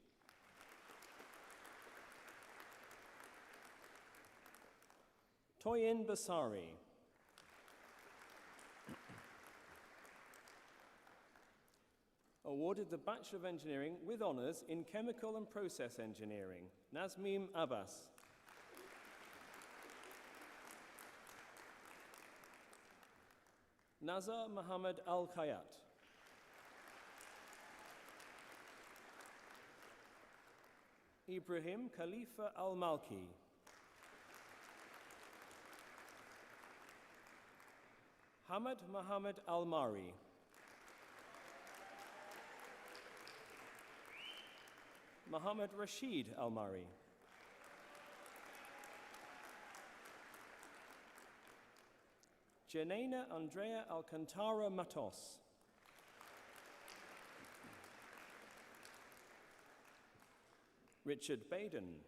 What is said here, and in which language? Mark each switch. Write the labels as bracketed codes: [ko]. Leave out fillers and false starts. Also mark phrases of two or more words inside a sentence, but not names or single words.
[en] Toyin Basari. Awarded the Bachelor of Engineering with Honours in Chemical and Process Engineering, Nazmeem Abbas. Nazar Muhammad Al-Khayat. Ibrahim Khalifa Al-Malki. Hamad Muhammad Al-Mari. Muhammad Rashid Al-Mari. Janina Andrea Alcantara Matos. Richard Baden.